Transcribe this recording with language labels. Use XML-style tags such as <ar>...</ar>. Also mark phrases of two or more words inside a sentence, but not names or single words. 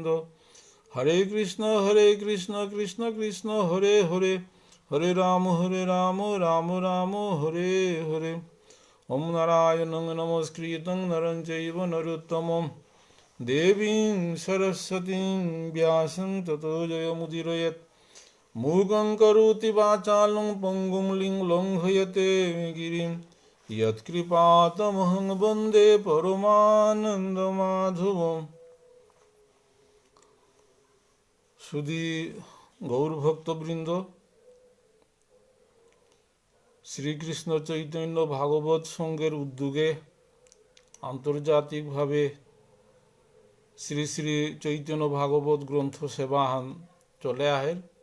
<sa>হরে কৃষ্ণ কৃষ্ণ কৃষ্ণ হরে হরে হরে রাম রাম রাম হরে হরে। ওম নারায়ণং নমস্কৃতং নরং চৈব নরোত্তমং দেবীং সরস্বতীং ব্যাসং ততো জয়মুদীরয়েৎ। मूकं करोति वाचालं पङ्गुं लङ्घयते गिरिं यत्कृपातमहं वन्दे परमानन्दमाधवम्।</sa> <bn>সুধী গৌরভক্তবৃন্দ, শ্রীকৃষ্ণ চৈতন্য ভাগবত সংঘের উদ্যোগে আন্তর্জাতিকভাবে শ্রী শ্রী চৈতন্য ভাগবত গ্রন্থ সেবাহান চলে আহের।</bn>